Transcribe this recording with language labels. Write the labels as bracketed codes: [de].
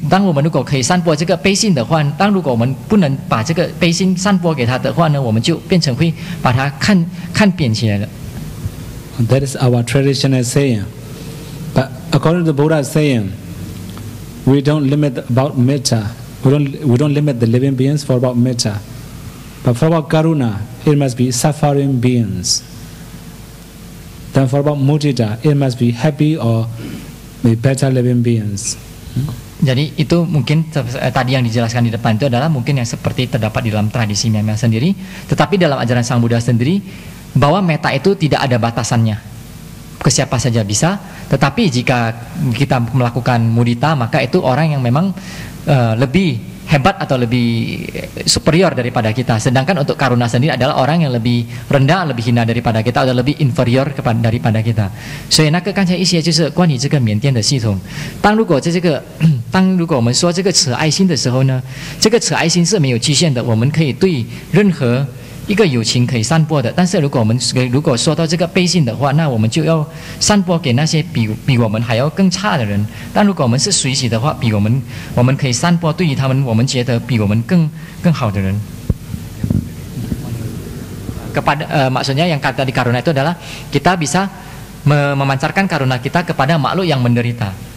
[zh] 当我们如果可以散播这个悲心的话，如果我们不能把这个悲心散播给他的话呢，我们就变成会把他看扁起来了。 [en] That is our traditional saying. But according to the Buddha's saying, we don't limit about metta. We don't limit the living beings for about metta. But for about karuna, it must be suffering beings. Then for about mudita, it must be happy or better living beings. [id] Jadi itu mungkin tadi yang dijelaskan di depan itu adalah mungkin yang seperti terdapat di dalam tradisi Myanmar sendiri. Tetapi dalam ajaran Sang Buddha sendiri, bahwa metta itu tidak ada batasannya, ke siapa saja bisa. Tetapi jika kita melakukan mudita, maka itu orang yang memang lebih hebat atau lebih superior daripada kita. Sedangkan untuk karuna sendiri adalah orang yang lebih rendah, lebih hina daripada kita, atau lebih inferior daripada kita. [zh] 所以那个刚才一些就是关于这个缅甸的系统。当如果我们说这个慈爱心的时候呢，这个慈爱心是没有局限的，我们可以对任何一个友情可以散播的。但是如果说到这个悲心的话，那我们就要散播给那些比我们还要更差的人。但如果我们是随喜的话，我们可以散播对于他们我们觉得比我们更好的人。 [id] Maksudnya yang kata di karuna itu adalah kita bisa memancarkan karuna kita kepada makhluk yang menderita.